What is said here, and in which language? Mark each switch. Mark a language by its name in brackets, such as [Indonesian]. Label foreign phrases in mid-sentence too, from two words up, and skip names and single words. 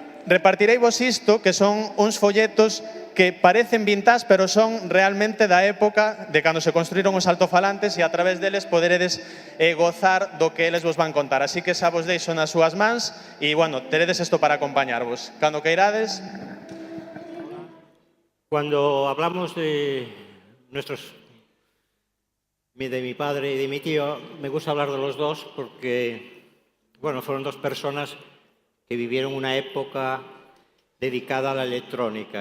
[Galician] Repartireivos isto, que son uns folletos que parecen vintage, pero son realmente da época de cando se construíron os altofalantes e a través deles poderedes gozar do que eles vos van contar. Así que xa vos deixo nas súas mans e, bueno, teredes isto para acompañarvos. Cando queirades. [Spanish] Cuando hablamos de mi padre y de mi tío, me gusta hablar de los dos porque, bueno, fueron dos personas que vivieron una época dedicada a la electrónica.